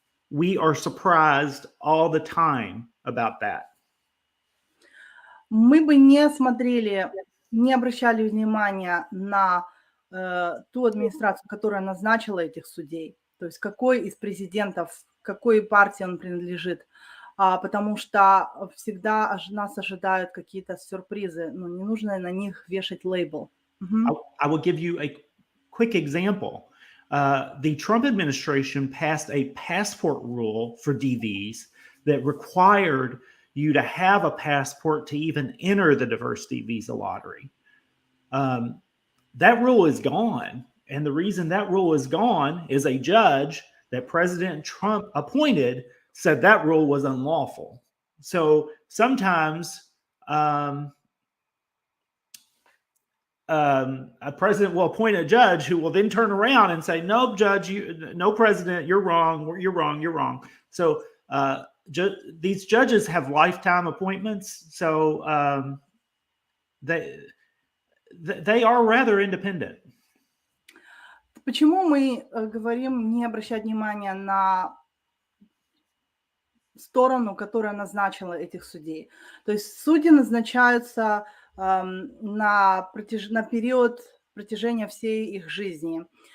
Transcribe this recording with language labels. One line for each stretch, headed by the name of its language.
English: We are surprised all the time about that.
Russian: Мы бы не смотрели, не обращали внимания на ту администрацию, которая назначила этих судей, то есть какой из президентов, какой партии он принадлежит, потому что всегда нас ожидают какие-то сюрпризы, но не нужно на них вешать лейбл.
English: I will give you a quick example. The Trump administration passed a passport rule for DVs that required you to have a passport to even enter the diversity visa lottery. That rule is gone. And the reason that rule is gone is a judge that President Trump appointed said that rule was unlawful. So sometimes a president will appoint a judge who will then turn around and say, "No, judge, no, president, you're wrong. You're wrong. You're wrong." So these judges have lifetime appointments, so they are rather independent.
Russian: Почему мы говорим не обращать внимания на сторону, которая назначила этих судей? То есть судьи назначаются на период протяжения всей их жизни.